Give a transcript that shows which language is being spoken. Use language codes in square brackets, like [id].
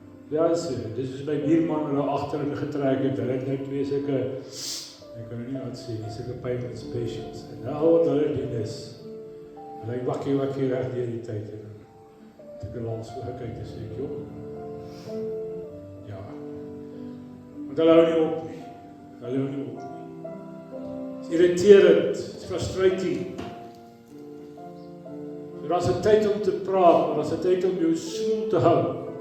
[af] Ja, dis is my buurman wat agter in getrek het. Hulle het nou twee sulke, ek kan nie wat sê, sulke payment specials. En nou wat hulle doen is, hulle wakkie reg deur die tyd. En ek al so gekyk en sê ek, joh. Ja. Want hulle hou nie op nie. [en] It's irriterend, it's frustrating. [af] Daar is 'n tyd om te praat, maar daar is 'n tyd om jou smoel te hou.